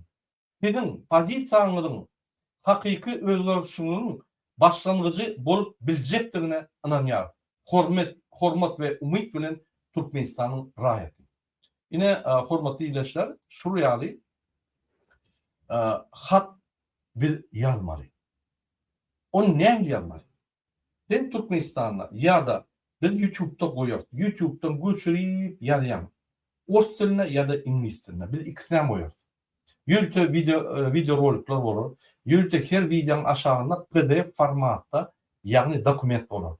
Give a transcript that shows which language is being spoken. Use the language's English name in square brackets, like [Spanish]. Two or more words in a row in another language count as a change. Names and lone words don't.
[Turkmen] Sizin pozisiýaňyzyň hakyky özgörüşiniň başlangıcı bolup biljekdigine inanýar. Hormat ve umyt bilen Türkmenistanyň raýaty. Ine hormatly ýerleşler, şu ýaly hat biz ýazmaly. Onu näme ýazmaly? [Turkish] Ben Türkmenistan'da ya da biz YouTube'da koyuyoruz. YouTube'dan göçürüp yazayım. Ors diline ya da İngiliz diline. Biz ikisinden koyuyoruz. YouTube video rolikler olur. YouTube her videonun aşağında PDF formatta yani dokument olur.